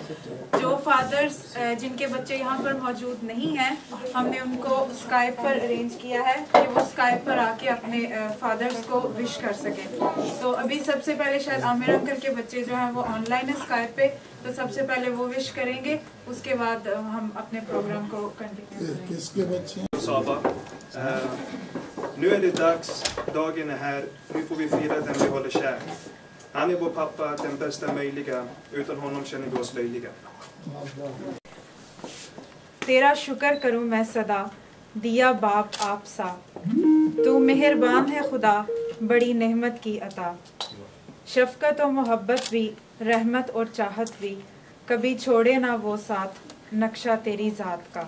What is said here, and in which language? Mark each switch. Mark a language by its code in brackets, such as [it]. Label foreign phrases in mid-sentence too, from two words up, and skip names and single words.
[hi] जो फादर्स जिनके बच्चे यहाँ पर मौजूद नहीं हैं, हमने उनको स्काइप पर अरेंज किया है कि वो स्काइप पर आके अपने फादर्स को विश कर सकें। तो अभी सबसे पहले शायद आमिर अंकल के बच्चे जो हैं वो ऑनलाइन है स्काइप पे, तो सबसे पहले वो विश करेंगे, उसके बाद हम अपने प्रोग्राम को कंटिन्यू करेंगे। किसके बच्चे? [sv] Nu är det dags, dagen är här, nu får vi fira den vi håller kär. Han är vår pappa, den bästa möjliga, utan honom känner vi oss löjliga. [hi] तेरा शुक्र करूं मैं सदा, दिया बाप आप सा, तू मेहरबान है खुदा, बड़ी नेमत की अता। शफकत और मोहब्बत भी, रहमत और चाहत भी, कभी छोड़े ना वो साथ, नक्शा तेरी ज़ात का।